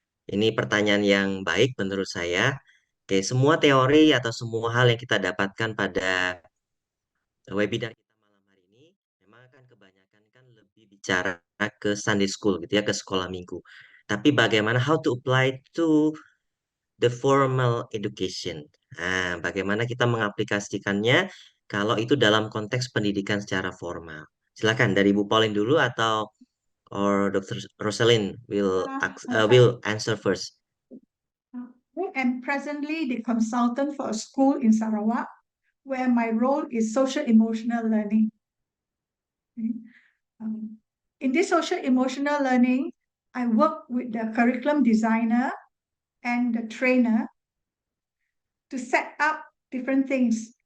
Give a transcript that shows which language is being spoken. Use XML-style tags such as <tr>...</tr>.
<id>Ini pertanyaan yang baik menurut saya. Oke, semua teori atau semua hal yang kita dapatkan pada webinar kita malam hari ini, memang kan kebanyakan kan lebih bicara ke Sunday school gitu ya, ke sekolah minggu. Tapi bagaimana</id> <en>how to apply to the formal education.</en> <id>Nah, bagaimana kita mengaplikasikannya kalau itu dalam konteks pendidikan secara formal. Silakan dari Bu Pauline dulu atau or Dr.</id> <en>Rosalind will answer first. I am presently the consultant for a school in Sarawak, where my role is social emotional learning. Okay. In this social emotional learning, I work with the curriculum designer and the trainer to set up different things.</en>